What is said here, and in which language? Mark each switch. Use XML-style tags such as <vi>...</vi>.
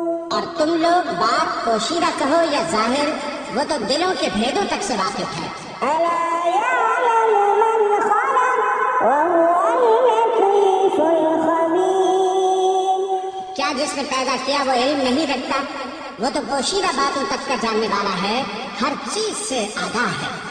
<ur>اور تم لوگ بات پوشیدہ کہو یا ظاہر، وہ تو دلوں کے بھیدوں تک سے واقف ہے.</ur> <ar>ألا يعلم من خلق وهو اللطيف الخبير.</ar> <ur>کیا جس نے پیدا کیا وہ علم نہیں رکھتا؟ وہ تو پوشیدہ باتوں تک کا جاننے والا ہے، ہر چیز سے آگاہ ہے.</ur>